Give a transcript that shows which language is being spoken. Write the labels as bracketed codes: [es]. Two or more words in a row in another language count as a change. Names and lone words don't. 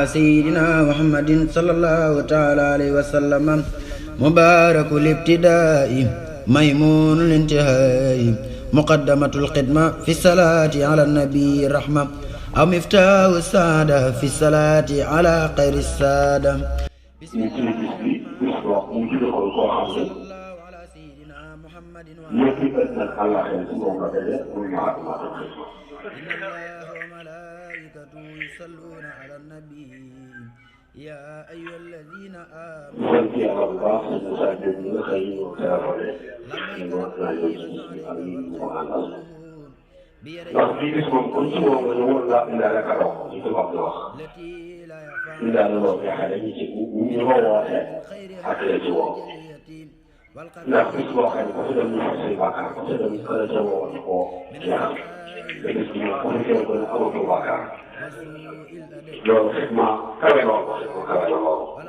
[ar] سيدنا محمد صلى الله تعالى عليه وسلم مبارك الابتداء ميمون الانتهاء مقدمة الخدمة في الصلاة على النبي الرحمة أو مفتاح السعادة في الصلاة على خير السادة بسم الله على سيدنا محمد إن الله وملائكته يصلون على النبي يا أيها الذين [wo] ndax lii gis moom kon ci moom la ñu war laa indaale kàddu gi ci wax di wax indaale loolu yaakaar nañu ci ñu ko wootee ak la ci woo ndax bis boo xam ne ku fi dem ñu fay say bàkkaar ku fi dem ñu fële ca woo ñu koo ñaar te gis nga ku fi teew ba ne amatu bàkkaar loolu fekk ma kawe lool ko fekk ma kawe na lool.